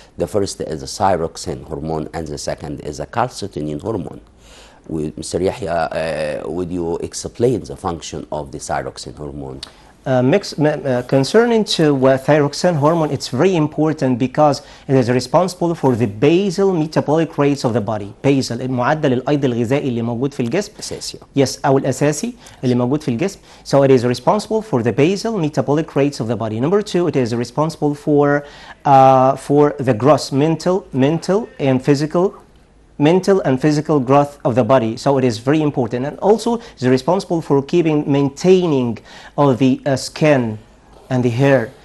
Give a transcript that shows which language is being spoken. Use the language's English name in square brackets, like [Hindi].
[English] The first is the thyroxine hormone and the second is the calcitonin hormone. Mr. Yahya, would you explain the function of the thyroxine hormone? Concerning to thyroxine hormone, it's very important because it is responsible for the basal metabolic rates of the body. [Arabic] Basal المعدل الأيض الغذائي اللي موجود في الجسم. أساسي. Yes, أو الأساسي اللي موجود في الجسم. [English] So it is responsible for the basal metabolic rates of the body. Number 2, it is responsible for the gross mental and physical growth of the body. So it is very important, and also is responsible for maintaining of the skin and the hair.